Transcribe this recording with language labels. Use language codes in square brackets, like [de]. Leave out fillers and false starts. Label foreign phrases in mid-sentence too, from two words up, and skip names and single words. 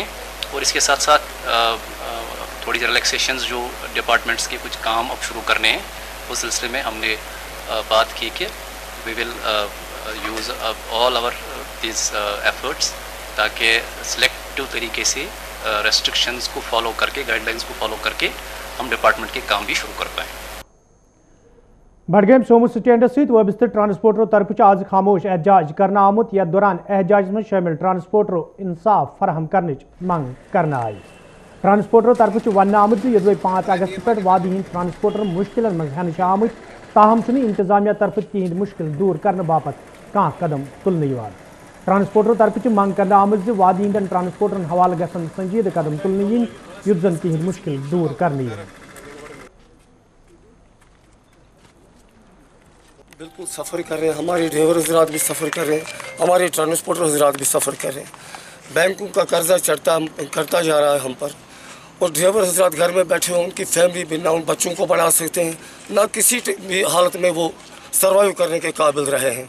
[hi] और इसके साथ साथ थोड़ी रिलैक्सेशंस जो डिपार्टमेंट्स के कुछ काम अब शुरू करने हैं उस सिलसिले में हमने बात की कि [en] we will use all our this efforts [hi] ताकि सिलेक्टिव तरीके से रेस्ट्रिक्शंस को फॉलो करके गाइडलाइंस को फॉलो करके हम डिपार्टमेंट के काम भी शुरू कर पाएँ। [ks] बडगम सोमू स्टैंड सत वबस्त ट्रांसपोर्टरों तरफ आज खामोश एहतजाज करना आमुत। यथ दौरान एहतजाज में शामिल ट्रांसपोर्टरों इंसाफ फराहम करने मंग करना आई। ट्रांसपोर्टरों तरफ वन आमुत 5 अगस्त पे वादी हंद ट्रांसपोर्टर मुश्किल मज हन आमुत, ताहम इंतजामिया तरफ तिहद मुश्किल दूर करने बापत कह कदम तुलने। ट्रांसपोर्टरों तरफ मंग करना आमुत वादी हंदन ट्रांसपोर्टरन हवाले गसन संजीद कदम तुलने युत जन तिहद मुश्किल दूर करने। [hi] बिल्कुल सफ़र कर रहे हैं, हमारे ड्राइवर हजरात भी सफ़र कर रहे हैं, हमारे ट्रांसपोर्टर हजरात भी सफ़र कर रहे हैं। बैंकों का कर्जा करता जा रहा है हम पर, और ड्राइवर हजरात घर में बैठे हों, उनकी फैमिली भी ना उन बच्चों को बढ़ा सकते हैं, ना किसी भी हालत में वो सर्वाइव करने के काबिल रहे हैं।